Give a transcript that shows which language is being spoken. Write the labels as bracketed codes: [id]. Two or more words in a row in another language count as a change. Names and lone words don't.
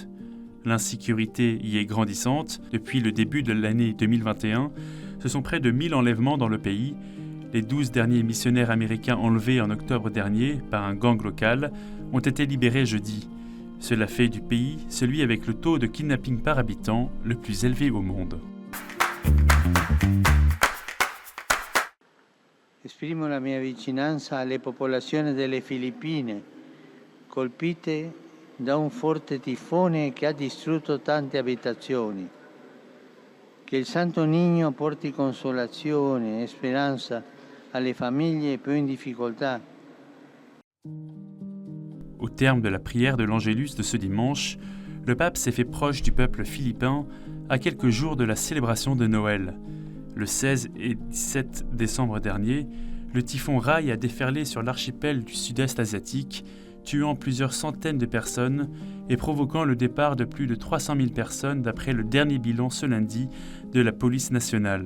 [fr] L'insécurité y est grandissante. Depuis le début de l'année 2021, ce sont près de 1000 enlèvements dans le pays. Les 12 derniers missionnaires américains enlevés en octobre dernier par un gang local ont été libérés jeudi. Cela fait du pays celui avec le taux de kidnapping par habitant le plus élevé au monde. [it] Esprimo la mia vicinanza alle popolazioni delle Filippine, colpite da un forte tifone che ha distrutto tante abitazioni. Che il Santo Niño porti consolazione e speranza alle famiglie più in difficoltà. [fr] Au terme de la prière de l'Angélus de ce dimanche, le pape s'est fait proche du peuple philippin à quelques jours de la célébration de Noël. Le 16 et 17 décembre dernier, le typhon Rai a déferlé sur l'archipel du sud-est asiatique, tuant plusieurs centaines de personnes et provoquant le départ de plus de 300 000 personnes d'après le dernier bilan ce lundi de la police nationale.